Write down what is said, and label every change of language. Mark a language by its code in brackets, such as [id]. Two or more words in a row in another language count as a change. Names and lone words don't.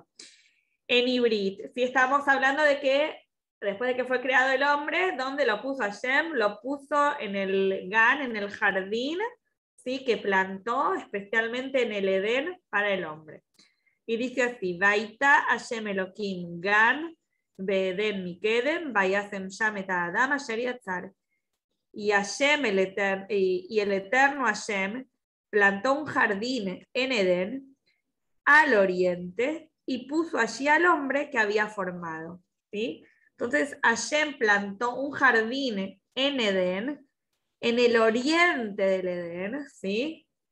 [es] En Ibrit. Si estamos hablando de que después de que fue creado el hombre, ¿dónde lo puso Hashem? Lo puso en el Gan, en el jardín, ¿sí? Que plantó especialmente en el Edén para el hombre. Y dice así, [he] ויטע השם אלהים גן בעדן מקדם וישם שם את אדם אשר יצר. [es] Y Hashem, y el eterno Hashem, plantó un jardín en Edén, al oriente, y puso allí al hombre que había formado. ¿Sí? Entonces Hashem plantó un jardín en Edén, en el oriente del Edén, ¿sí?